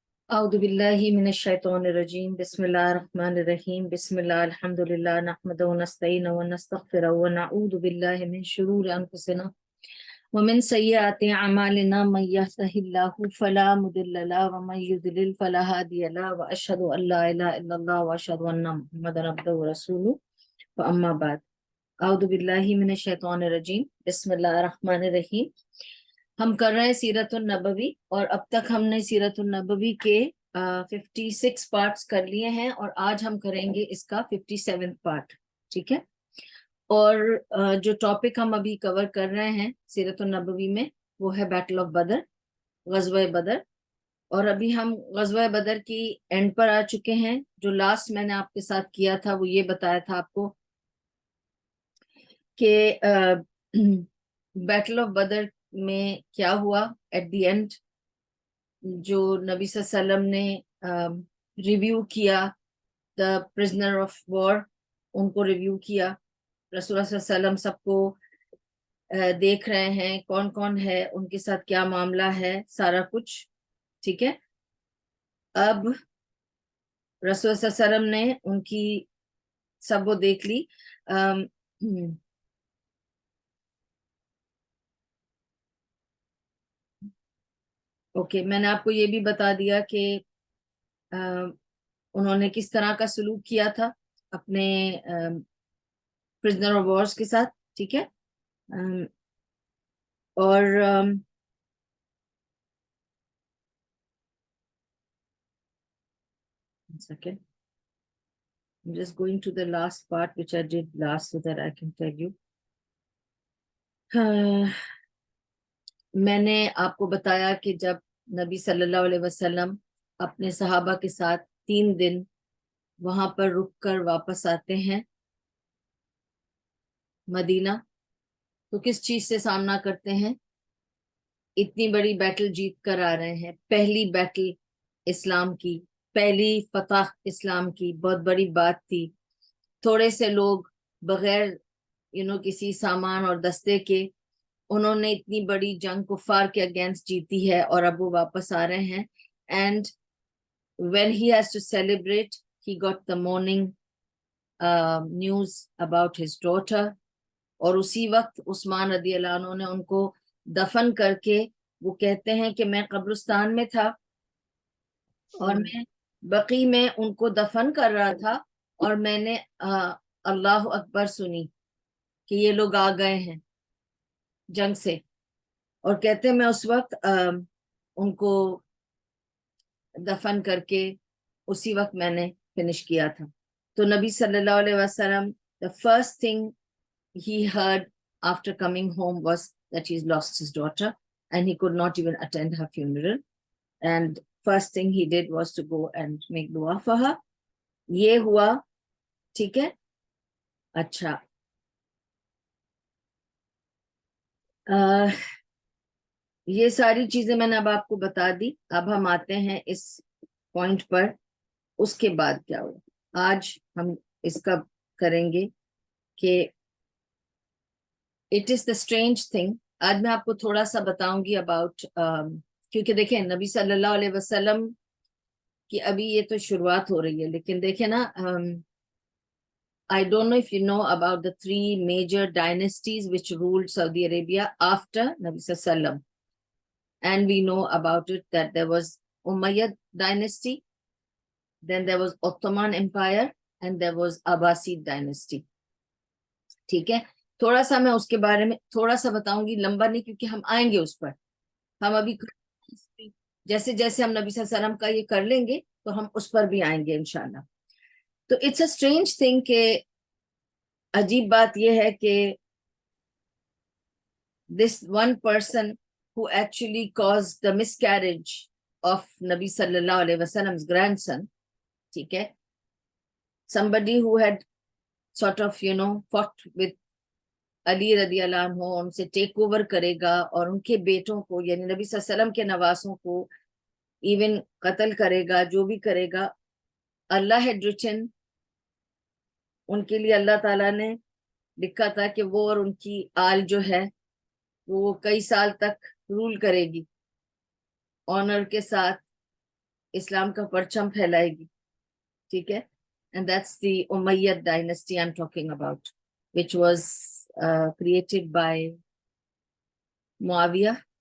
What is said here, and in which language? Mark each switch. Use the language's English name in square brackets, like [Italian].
[Arabic] أعوذ بالله من الشيطان الرجيم بسم الله الرحمن الرحيم بسم الله الحمد لله نحمده ونستعينه ونستغفره ونعوذ بالله من شرور أنفسنا ومن سيئات أعمالنا من يهده الله فلا مضل له ومن يضلل فلا هادي له وأشهد أن لا إله إلا الله وأشهد أن محمدا عبده ورسوله فأما بعد أعوذ بالله من الشيطان الرجيم بسم الله الرحمن الرحيم [Urdu] ہم کر رہے ہیں سیرت النبوی اور اب تک ہم نے سیرت النبوی کے 56 پارٹس کر لیے ہیں اور آج ہم کریں گے اس کا 57 پارٹ. ٹھیک ہے. اور جو ٹاپک ہم ابھی کور کر رہے ہیں سیرت النبوی میں وہ ہے بیٹل آف بدر، غزوہ بدر. اور ابھی ہم غزوہ بدر کی اینڈ پر آ چکے ہیں. جو لاسٹ میں نے آپ کے ساتھ کیا تھا وہ یہ بتایا تھا آپ کو کہ بیٹل آف بدر میں کیا ہوا [English] At the end. [Urdu] جو نبی صلی اللہ علیہ وسلم نے ریویو کیا دا پرزنر آف وار، ان کو ریویو کیا. رسول اللہ صلی اللہ علیہ وسلم سب کو دیکھ رہے ہیں کون کون ہے، ان کے ساتھ کیا معاملہ ہے، سارا کچھ. ٹھیک ہے. اب رسول صلی اللہ علیہ وسلم نے ان کی سب وہ دیکھ لی. اوکے، میں نے آپ کو یہ بھی بتا دیا کہ انہوں نے کس طرح کا سلوک کیا تھا اپنے پرزنر آف وارز کے ساتھ. ٹھیک ہے. اور [English] second, I'm just going to the last part which I did last so that I can tell you. [Urdu] میں نے آپ کو بتایا کہ جب نبی صلی اللہ علیہ وسلم اپنے صحابہ کے ساتھ 3 دن وہاں پر رک کر واپس آتے ہیں مدینہ، تو کس چیز سے سامنا کرتے ہیں؟ اتنی بڑی بیٹل جیت کر آ رہے ہیں، پہلی بیٹل اسلام کی، پہلی فتح اسلام کی، بہت بڑی بات تھی. تھوڑے سے لوگ بغیر کسی سامان اور دستے کے انہوں نے اتنی بڑی جنگ کفار کے اگینسٹ جیتی ہے اور اب وہ واپس آ رہے ہیں. [English] And when he has to celebrate, he got the morning news about his daughter. [Urdu] اور اسی وقت عثمان رضی اللہ عنہ نے ان کو دفن کر کے، وہ کہتے ہیں کہ میں قبرستان میں تھا اور میں بقی میں ان کو دفن کر رہا تھا اور میں نے اللہ اکبر سنی کہ یہ لوگ آ گئے ہیں جنگ سے. اور کہتے ہیں میں اس وقت ان کو دفن کر کے اسی وقت میں نے فنش کیا تھا. [English] تو نبی صلی اللہ علیہ وسلم the first thing he heard after coming home was that he's lost his daughter and he could not even attend her funeral. And first thing he did was to go and make dua for her. [Urdu] یہ ہوا. ٹھیک ہے. اچھا، یہ ساری چیزیں میں نے اب آپ کو بتا دی. اب ہم آتے ہیں اس پوائنٹ پر، اس کے بعد کیا ہوا. آج ہم اس کا کریں گے کہ [English] It is the strange thing. [Urdu] آج میں آپ کو تھوڑا سا بتاؤں گی اباؤٹ، کیونکہ دیکھیں نبی صلی اللہ علیہ وسلم کی ابھی یہ تو شروعات ہو رہی ہے، لیکن دیکھیں نا، [English] I don't know if you know about the 3 major dynasties which ruled Saudi Arabia after Nabi Sallallahu Alaihi Wasallam. And we know about it that there was Umayyad dynasty, then there was Ottoman Empire, and there was Abbasid dynasty. [Urdu] ٹھیک ہے. تھوڑا سا میں اس کے بارے میں تھوڑا سا بتاؤں گی، لمبا نہیں، کیونکہ ہم آئیں گے اس پر. ہم ابھی جیسے جیسے ہم نبی صلی اللہ علیہ وسلم کا یہ کر لیں گے تو ہم اس پر بھی آئیں گے انشاءاللہ. تو [English] it's a strange thing [Urdu] کہ عجیب بات یہ ہے کہ [English] this one person who actually caused the miscarriage of Nabi sallallahu alaihi wasallam's grandson, [Urdu] ٹھیک ہے, [English] somebody who had sort of fought with [Urdu] علی رضی اللہ عنہ، ان سے ٹیک اوور کرے گا اور ان کے بیٹوں کو یعنی نبی صلی اللہ علیہ وسلم کے نواسوں کو ایون قتل کرے گا، جو بھی کرے گا. اللہ [English] had written، [Urdu] ان کے لیے اللہ تعالیٰ نے لکھا تھا کہ وہ اور ان کی آل جو ہے وہ کئی سال تک رول کرے گی آنر کے ساتھ اسلام کا پرچم پھیلائے گی. ٹھیک ہے. [English] And that's the Umayyad dynasty I'm talking about, which was created by Muawiyah.